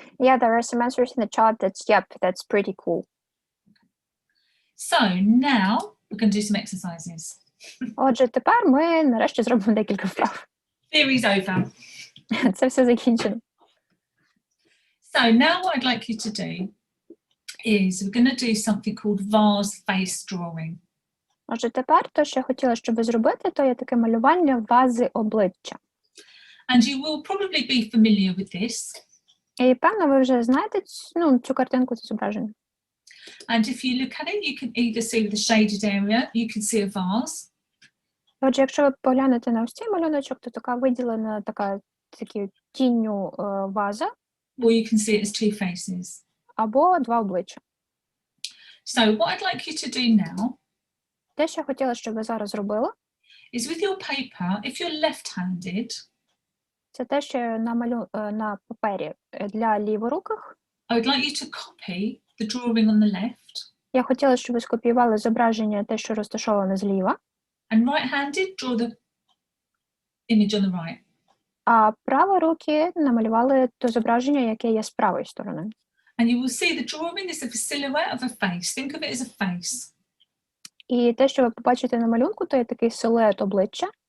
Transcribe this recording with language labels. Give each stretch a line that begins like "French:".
English: Yeah, there are some answers in the chat that's pretty cool. So now we're going to do some exercises.
Ukrainian: Отже, тепер ми нарешті зробимо декілька вправ.
English: Theory's over.
Ukrainian: Це все закінчено.
English: So now what I'd like you to do is we're going to do something called vase face drawing.
Ukrainian: Отже, тепер те, що я хотіла, щоб ви зробити, то є таке малювання вази обличчя.
English: And you will probably be familiar with this.
Ukrainian: І, певно, ви вже знаєте цю картинку, це зображення.
English: And if you look at it, you can either see with the shaded area, you can see a vase.
Ukrainian: Отже, якщо ви поглянете на ось цей малюночок, то така виділена такі тінню ваза,
English: Or you can see it as two faces.
Ukrainian: або два обличчя.
English: So what I'd like you to do now
Ukrainian: Те, що я хотіла, щоб ви зараз зробили,
English: is with your paper, if you're left-handed,
Ukrainian: це те, що на папері для ліворуких.
English: I would like you to copy the drawing on the left,
Ukrainian: Я хотіла, щоб ви скопіювали зображення, те, що розташоване зліва,
English: and right-handed, draw the image on the right.
Ukrainian: а праворукі намалювали те зображення, яке є з правої сторони.
English: And you will see the drawing is of a silhouette of a face. Think of it as a face.
Ukrainian: І те, що ви побачите на малюнку, то є такий силует обличчя.